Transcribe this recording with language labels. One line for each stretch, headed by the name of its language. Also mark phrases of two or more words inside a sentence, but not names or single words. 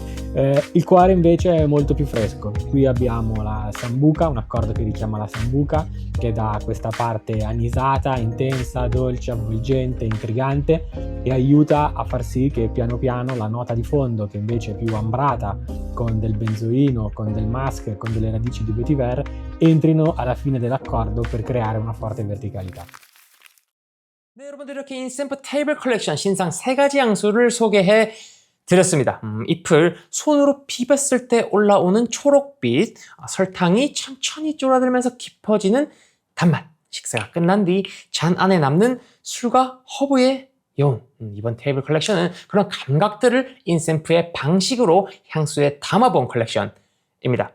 Italian: Il cuore invece è molto più fresco. Qui abbiamo la sambuca, un accordo che richiama la sambuca, che dà questa parte anisata, intensa, dolce, avvolgente, intrigante e aiuta a far sì che piano piano la nota di fondo, che invece è più ambrata, con del benzoino, con del musk, con delle radici di vetiver, entrino alla fine dell'accordo per creare una forte verticalità.
Korean: 네, 여러분들 이렇게 인센프 테이블 컬렉션 신상 3가지 향수를 소개해 드렸습니다. 잎을 손으로 비볐을 때 올라오는 초록빛, 설탕이 천천히 쫄아들면서 깊어지는 단맛, 식사가 끝난 뒤 잔 안에 남는 술과 허브의 이번 테이블 컬렉션은 그런 감각들을 인샘프의 방식으로 향수에 담아본 컬렉션입니다.